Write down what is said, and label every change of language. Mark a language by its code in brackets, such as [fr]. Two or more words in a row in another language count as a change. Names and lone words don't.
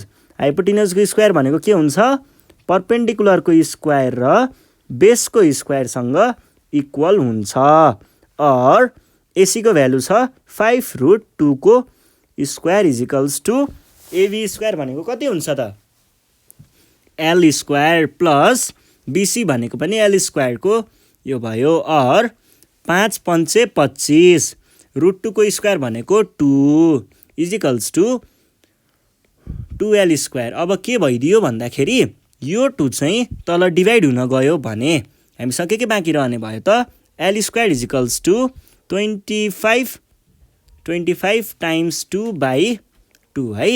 [ne] हाइपोटेनसको स्क्वायर भनेको के हुन्छ, परपेन्डिकुलरको स्क्वायर र [en] base-ko square-sanga equal [ne] हुन्छ। और एसीको भ्यालु छ 5√2 को [en] square equals to AB square [ne] भनेको कति हुन्छ त, [en] L square plus BC [ne] भनेको पनि एल स्क्वायरको यो भयो। और 5 पंचे 25 √2 को स्क्वायर भनेको 2 [en] equals to 2l square. [ne] अब के भइदियो भन्दाखेरि यो 2 चाहिँ तल डिभाइड हुन गयो भने हामीसँग के बाँकी रहने भयो त, [en] L square equals to 25 times 2/2 [ne] है।